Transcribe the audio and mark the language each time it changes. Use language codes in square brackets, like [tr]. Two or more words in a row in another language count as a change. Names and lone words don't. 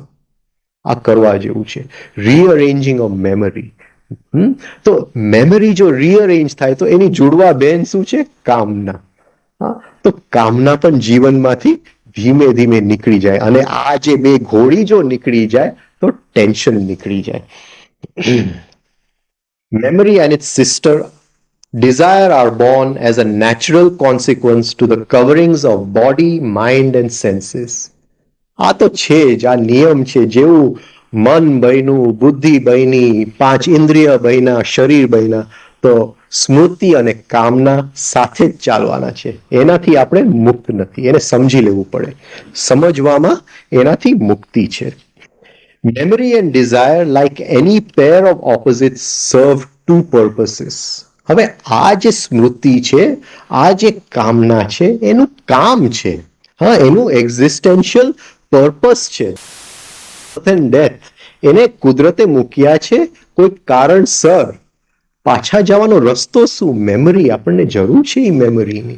[gu] આ કરવા જેવું છે, [en] rearranging of memory. [gu] તો મેમરી જો રીઅરેન્જ થાય તો એની જોડવા બેન શું છે? કામના. તો કામના પણ જીવનમાંથી ધીમે ધીમે નીકળી જાય, અને આ જે 2 ઘોડી જો નીકળી જાય તો ટેન્શન નીકળી જાય. [en] Memory and its sister desire are born as a natural consequence to the coverings of body, mind and senses. [gu] આ તો છે જ, આ નિયમ છે. જેવું મન બન્યું, બુદ્ધિ બની, 5 ઇન્દ્રિય બન્યા, શરીર બન્યા, તો સ્મૃતિ અને કામના સાથે જ ચાલવાના છે. એનાથી આપણે મુક્ત નથી, એને સમજી લેવું પડે. સમજવામાં એનાથી મુક્તિ છે. [en] Memory and desire, like any pair of opposites, serve 2 purposes. [gu] હવે આ જે સ્મૃતિ છે, આ જે કામના છે, એનું કામ છે, એનું [en] existential purpose [gu] છે. ડેથ એને કુદરતે મૂક્યા છે કોઈ કારણસર. પાછા જવાનો રસ્તો શું? મેમરી. આપણને જરૂર છે એ મેમરીની.